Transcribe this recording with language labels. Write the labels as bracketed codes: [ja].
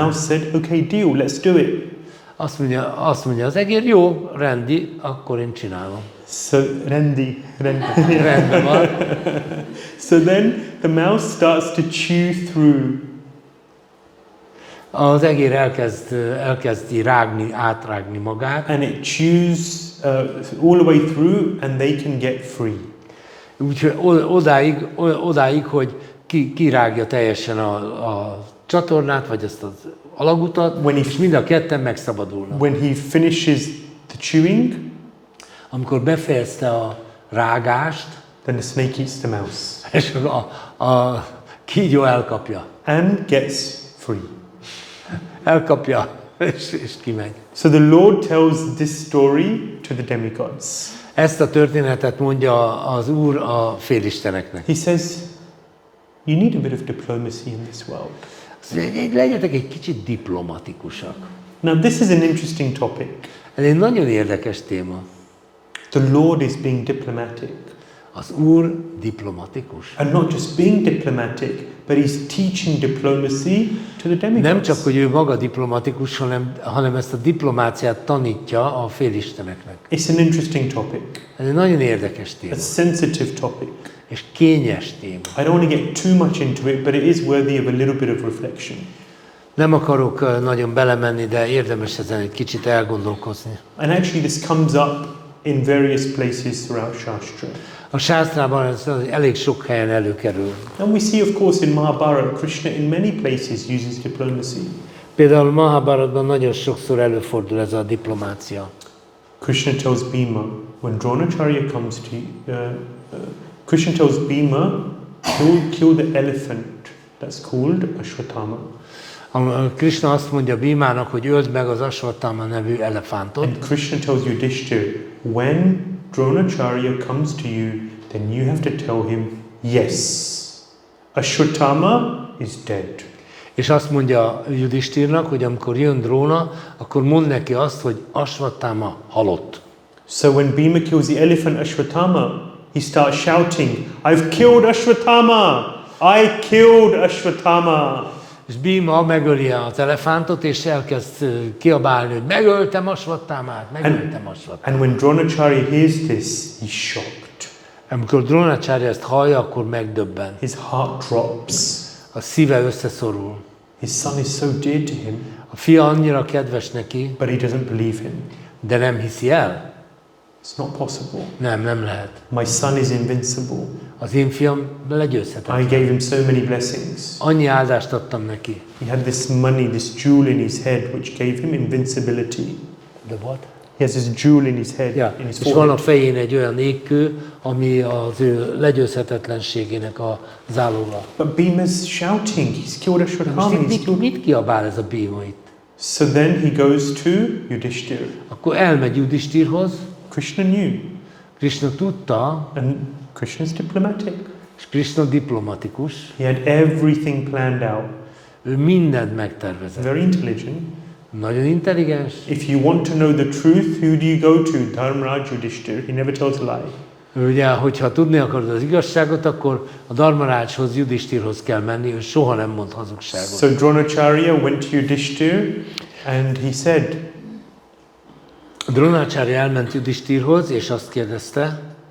[en] mouse said, okay, deal, let's do it. [hu] Azt mondja az egér, jó, rendi, akkor én csinálom. [en] So Rendi. [hu] Rendben van. [en] So then the mouse starts to chew through. [hu] Az egér elkezdi átrágni magát. [en] And it chews all the way through and they can get free. [hu] Úgyhogy odáig, hogy kirágja teljesen a csatornát, vagy azt az alagutat, és mind a ketten megszabadulnak. [en] When he finishes the chewing, [hu] amikor befejezte a rágást, [en] then the snake eats the mouse. [hu] és a kígyó elkapja. [en] And gets free. [hu] Elkapja, és kimegy. [en] So the Lord tells this story to the demigods. [hu] Ezt a történetet mondja az Úr a félisteneknek. [en] He says, you need a bit of diplomacy in this world. [hu] Legyetek egy kicsit diplomatikusak. [en] Now this is an interesting topic. [hu] Ez egy nagyon érdekes téma. [en] The Lord is being diplomatic. [hu] Az Úr diplomatikus. [en] And not just being diplomatic, but he's teaching diplomacy to the demigods. [hu] Nem csak, hogy ő maga diplomatikus, hanem ezt a diplomáciát tanítja a félisteneknek. [en] It's an interesting topic. [hu] Ez egy nagyon érdekes téma. [en] A sensitive topic. [hu] És kényes téma. [en] I don't want to get too much into it, but it is worthy of a little bit of reflection. [hu] Nem akarok nagyon belemenni, de érdemes ezen egy kicsit elgondolkozni. [en] And actually this comes up in various places throughout Shastra. [hu] A sásztrában ez elég sok helyen előkerül. [en] And we see, of course, in Mahabharata, Krishna in many places uses diplomacy. [hu] Például Mahabharatban nagyon sokszor előfordul ez a diplomácia. [en] Krishna tells Bhima, when Dronacharya comes to Krishna tells Bhima, kill the elephant. That's called Ashwatthama. [hu] Krishna azt mondja Bhímának, hogy öld meg az Ashwatthama nevű elefántot. [en] And Krishna tells Yudhishthira, when Dronacharya comes to you, then you have to tell him, yes, Ashwatthama is dead. [hu] És azt mondja Yudhishthirnak, hogy amikor jön Dróna, akkor mondd neki azt, hogy Ashwatthama halott. [en] So when Bhima kills the elephant Ashwatthama, he starts shouting, I've killed Ashwatthama! I killed Ashwatthama! [hu] És Bhima megöli az elefántot, és elkezd kiabálni, hogy megöltem Ashwatthama-t, megöltem Ashwatthama-t. [en] And when Dronacharya hears this, he's shocked. [hu] Amikor Dronacharya ezt hallja, akkor megdöbben. [en] His heart drops. [hu] A szíve összeszorul. [en] His son is so dear to him, [hu] A fia annyira kedves neki, [en] but he doesn't believe him. [hu] de nem hiszi el. [en] It's not possible. [hu] Nem lehet. [en] My son is invincible. [hu] Az én fiam [en] I [hu] legyőzhetetlen. [en] gave him so many blessings. [hu] Annyi áldást adtam neki. [en] He had this money, this jewel in his head, which gave him invincibility. [hu] De [en] what? He has this jewel in his head, [hu] Ja, [en] in his [hu] és van a [en] forehead. [hu] fején egy olyan égkő, ami az ő legyőzhetetlenségének a záloga. [en] But Bhima's shouting, he's killed Ashwatthama. [hu] Most [en] He's killed. [hu] mit kiabál ez a Bhima itt? [en] So then he goes to Yudhishthira. [hu] Akkor elmegy Yudhishthirhoz, [en] Krishna knew, [hu] Krishna tudta, [en] and Krishna's diplomatic. [hu] és Krishna diplomatikus, [en] He had everything planned out. [hu] ő mindent megtervezett. [en] Very intelligent. [hu] Nagyon intelligens. [en] If you want to know the truth, who do you go to? Dharmaraj Yudhishthira. He never tells a lie. [hu] Ugye, hogyha tudni akarod az igazságot, akkor a Dharmarácshoz, Yudhishthirhoz kell menni, ő soha nem mond hazugságot. [en] So Dronacharya went to Yudhishthira and he said, [hu] Drónácsári elment Judisthirhoz, és azt kérdezte,